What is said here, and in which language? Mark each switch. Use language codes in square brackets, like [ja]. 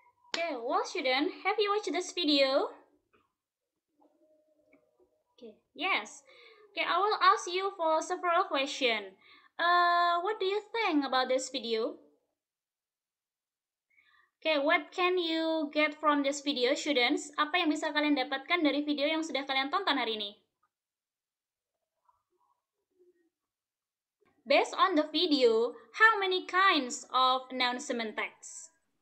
[en] Okay, well, student, have you watched this video? Okay, yes. Okay, I will ask you for several questions. What do you think about this video? Okay, what can you get from this video, students? [id] Apa yang bisa kalian dapatkan dari video yang sudah kalian tonton hari ini? [en] Based on the video, how many kinds of announcement text?